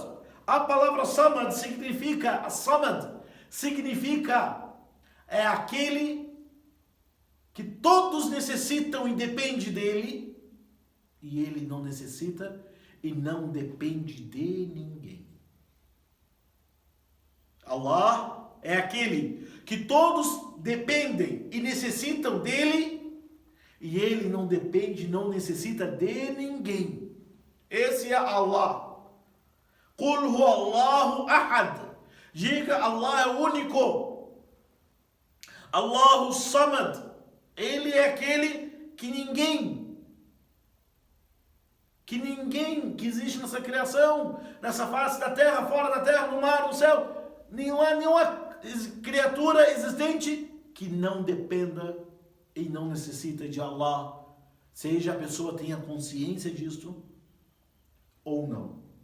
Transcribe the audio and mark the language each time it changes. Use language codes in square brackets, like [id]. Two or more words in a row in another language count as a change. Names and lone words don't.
[pt] A palavra Samad significa aquele que todos necessitam e depende dele, e ele não necessita e não depende de ninguém. Allah é aquele que todos dependem e necessitam dele, e ele não depende, não necessita de ninguém. Esse é Allah. [ar] قل هو الله أحد. [pt] Diga, Allah é o único. [ar] الله الصمد. [pt] Ele é aquele que ninguém que existe nessa criação, nessa face da terra, fora da terra, no mar, no céu, nenhuma criatura existente que não dependa e não necessita de Allah, seja a pessoa tenha consciência disto ou não.